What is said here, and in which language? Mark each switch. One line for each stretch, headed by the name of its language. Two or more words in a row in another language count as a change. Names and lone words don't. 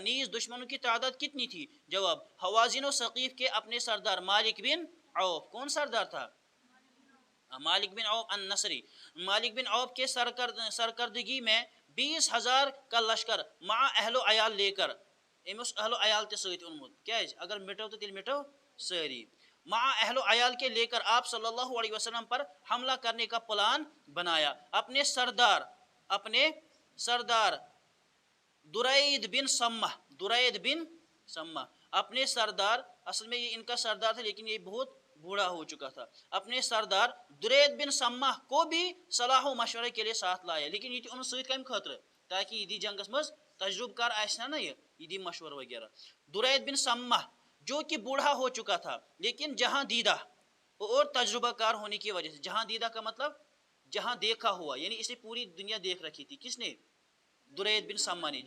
Urdu: نیز دشمنوں کی تعداد کتنی تھی؟ جواب: حوازن و ثقیف کے اپنے سردار مالک بن عوف. کون سردار تھا؟ مالک بن عوف النصری. مالک بن عوف کے سرکردگی میں 20,000 کا لشکر مع اہل و عیال لے کر اہل و عیال
Kashmiri: تے سۭتۍ اونمت کیاز اگر مٹو تو تیل مٹو ساری
Urdu: مع اہل و عیال کے لے کر آپ صلی اللہ علیہ وسلم پر حملہ کرنے کا پلان بنایا. اپنے سردار درید بن سمہ اپنے سردار، اصل میں یہ ان کا سردار تھا لیکن یہ بہت بوڑھا ہو چکا تھا، اپنے سردار درید بن سمہ کو بھی صلاح و مشورے کے لیے ساتھ لایا.
Kashmiri: لیکن یہ ان سۭتۍ کم خاطر تاکہ یہ دی جنگس مز تجربہ کار آسنا نا یہ دی مشورہ وغیرہ.
Urdu: درید بن سمہ جو کہ بوڑھا ہو چکا تھا لیکن جہاں دیدہ اور تجربہ کار ہونے کی وجہ سے، جہاں دیدہ کا مطلب جہاں دیکھا ہوا، یعنی اسے پوری دنیا دیکھ رکھی تھی. کس نے؟ درید بن سمہ نے.